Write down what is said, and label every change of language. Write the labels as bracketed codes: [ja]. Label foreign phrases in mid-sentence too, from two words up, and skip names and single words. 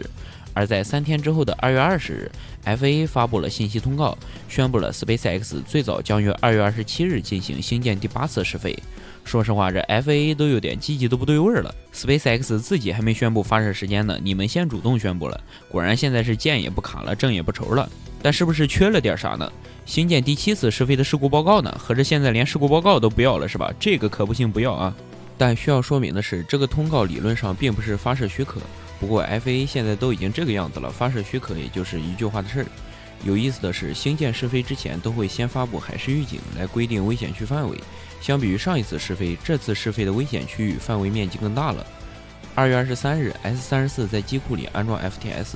[zh] 而在3天之後的2月20日 ，FAA 發布了信息通告，宣布了 SpaceX 最早將於2月27日進行星艦第8次試飛。說實話，這 FAA 都有點積極的不對味了。SpaceX 自己還沒宣布發射時間呢，你們先主動宣布了。果然現在是箭也不卡了，正也不愁了。但是不是缺了點啥呢？星艦第7次試飛的事故報告呢？合着現在連事故報告都不要了是吧？這個可不行，不要啊！但需要說明的是，這個通告理論上並不是發射許可。不過 FAA 現在都已經這個樣子了，發射許可也就是一句話的事兒。有意思的是，星艦試飛之前都會先發布海事預警來規定危險區範圍。相比於上一次試飛，這次試飛的危險區域範圍面積更大了。2月23日 ，S34 在機庫裡安裝 FTS。